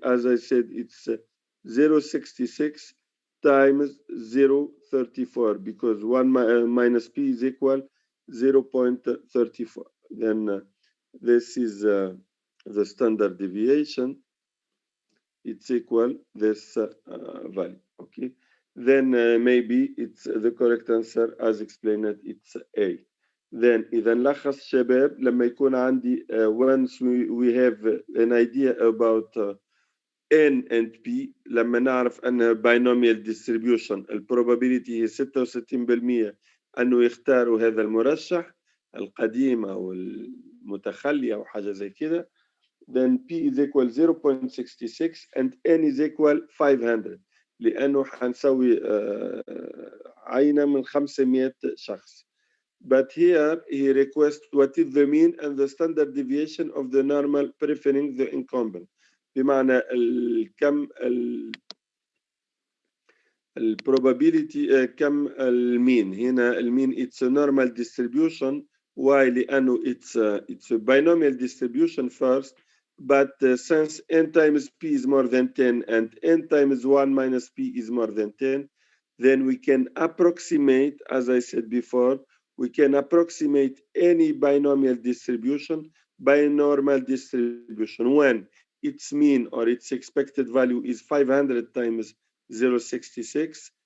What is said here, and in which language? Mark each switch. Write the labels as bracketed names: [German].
[English] As I said, it's 0.66 times 0.34 because 1 minus p is equal 0.34. Then this is the standard deviation. It's equal this value. Okay. Then maybe it's the correct answer as explained. It's A. [Arabic] Then إذا نلخص شباب لما يكون عندي [English] once we have an idea about N and P [Arabic] لما نعرف أن binomial distribution probability هي 66% أنه يختاروا هذا المرشح القديم أو المتخلي أو حاجة زي كده. [English] Then P is equal 0.66 and N is equal 500 [Arabic] لأنه حنسوي عينة من 500 شخص. [English] but here he requests what is the mean and the standard deviation of the normal preferring the incumbent. [Arabic] بمعنى كم probability كم المين. هنا المين [English] it's a normal distribution. Why? [Arabic] لأنه [English] it's a binomial distribution first, but since n times p is more than 10 and n times 1 minus p is more than 10, then we can approximate, as I said before, we can approximate any binomial distribution by a normal distribution when its mean or its expected value is 500 times 0.66.